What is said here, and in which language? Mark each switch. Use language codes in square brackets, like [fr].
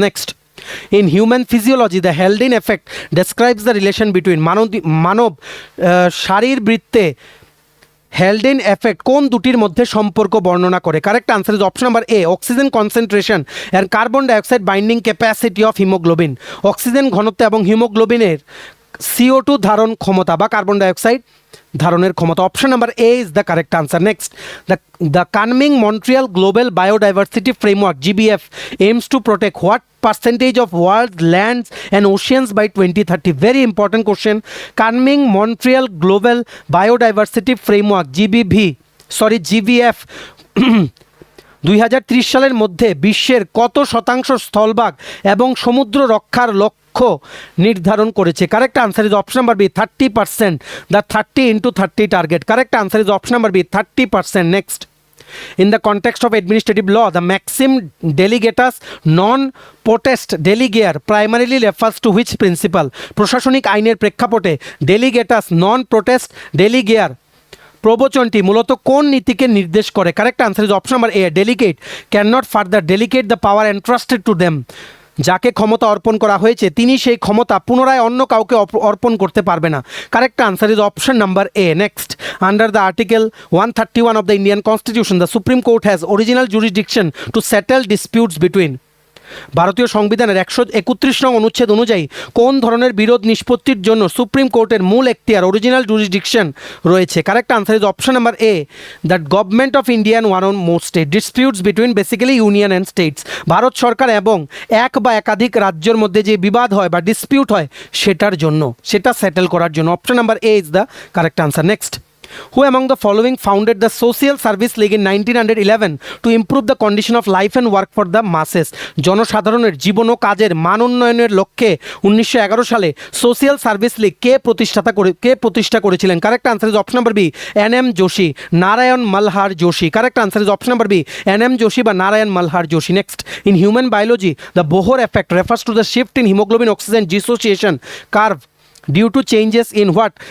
[en] next, in human physiology the Haldane effect describes the relation between [bn] Manab শারীরবৃত্তে হেলডেন effect কোন দুটির মধ্যে সম্পর্ক বর্ণনা করে? [en] Correct answer is option number A, oxygen concentration and carbon dioxide binding capacity of haemoglobin. [bn] Oxygen ঘনত্ব এবং হিমোগ্লোবিনের CO2 ধারণ ক্ষমতা বা কার্বন ডাইঅক্সাইড ধারণের ক্ষমতা। [en] Option number A is the correct answer. Next, the Kunming Montreal global biodiversity framework GBF aims to protect what percentage of world's lands and oceans by 2030? Very important question. [bn] Kunming Montreal Global Biodiversity Framework GBF 2030 সালের মধ্যে বিশ্বের কত শতাংশ স্থলভাগ এবং সমুদ্র রক্ষার লক্ষ্য নির্ধারণ করেছে? [en] Correct answer is option number B, 30%, দ্য 30 into 30 target. Correct answer is option number B, 30%. Next, in the context of administrative law the maxim delegatus non potest delegator primarily refers to which principle? [bn] প্রশাসনিক আইনের প্রেক্ষাপটে delegatus non potest delegator প্রবচনটি মূলত কোন নীতিকে নির্দেশ করে? [en] Correct answer is option number A, delegate can not further delegate the power entrusted to them. [bn] যাকে ক্ষমতা অর্পণ করা হয়েছে তিনি সেই ক্ষমতা পুনরায় অন্য কাউকে অর্পণ করতে পারবে না। [en] Correct answer is option number A. Next, under the article 131 of the Indian constitution the Supreme Court has original jurisdiction to settle disputes between. [bn] ভারতীয় সংবিধানের 131 নং অনুচ্ছেদ অনুযায়ী কোন ধরনের বিরোধ নিষ্পত্তির জন্য সুপ্রিম কোর্টের মূল এখতিয়ার অরিজিনাল জুরিসডিকশন রয়েছে? [en] Correct answer is option number A, that government of India and one or more state disputes between basically union and states. [bn] Bharat সরকার এবং এক বা একাধিক রাজ্যের মধ্যে যে বিবাদ হয় বা ডিসপিউট হয় সেটার জন্য, সেটা সেটেল করার জন্য। [en] Option number A is the correct answer. Next, who among the following founded the Social Service League in 1911 to improve the condition of life and work for the masses? [bn] জনসাধারণের জীবন ও কাজের মান উন্নয়নের লক্ষ্যে 1911 সালে সোশিয়াল সার্ভিস লীগ কে প্রতিষ্ঠা করেছিলেন? [en] Correct answer is option number B, NM Joshi, Narayan Malhar Joshi. Correct answer is option number B, NM Joshi বা Narayan Malhar Joshi. Next, in human biology the Bohr effect refers to the shift in haemoglobin oxygen dissociation curve due to changes in what?